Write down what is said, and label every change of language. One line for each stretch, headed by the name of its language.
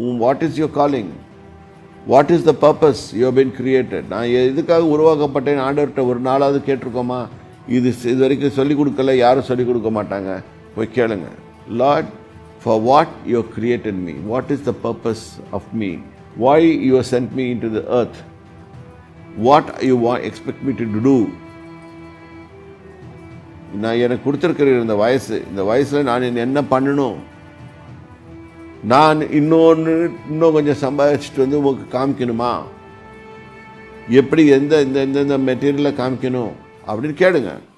English: What is your calling, what is the purpose you have been created.
Tamil: நான் எதுக்காக உருவாக்கப்பட்டேன் ஆண்டவர்கிட்ட ஒரு நாளாவது கேட்டிருக்கோமா? இது வரைக்கும் சொல்லிக் கொடுக்கல, யாரும் சொல்லிக் கொடுக்க மாட்டாங்க. போய் கேளுங்க.
English: Lord, for what you have created me, what is the purpose of me, why you have sent me into the earth, what you expect me to do.
Tamil: நான் எனக்கு கொடுத்துருக்கிற இந்த வயசில் நான் என்ன பண்ணணும், நான் இன்னும் கொஞ்சம் சம்பாதிச்சுட்டு வந்து உங்களுக்கு காமிக்கணுமா, எப்படி எந்த மெட்டீரியலை காமிக்கணும் அப்படின்னு கேளுங்க.